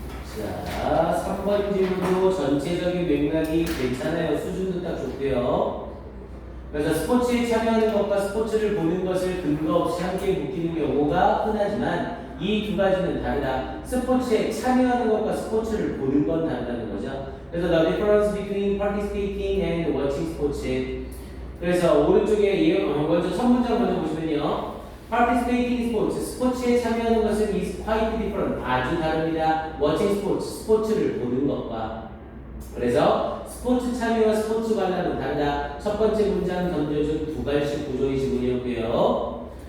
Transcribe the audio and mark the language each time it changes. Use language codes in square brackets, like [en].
[ko] 자, 3번 질문도 전체적인 맥락이 괜찮아요. 수준도 딱 좋고요. 그래서 스포츠에 참여하는 것과 스포츠를 보는 것을 근거 없이 함께 묶이는 경우가 흔하지만 이 두 가지는 다르다. 스포츠에 참여하는 것과 스포츠를 보는 건 다르다는 거죠. [en] 그래서 the difference between participating and watching sports. [ko] 그래서 오른쪽에 먼저 첫 문장 먼저 보시면요. participating sports, 스포츠에 참여하는 것은 is quite different, 아주 다릅니다. watching sports, 스포츠를 보는 것과. 그래서 스포츠 참여와 스포츠 관람은 다르다. 첫 번째 문장 던져준 두 갈씩 구조의 지문이었고요.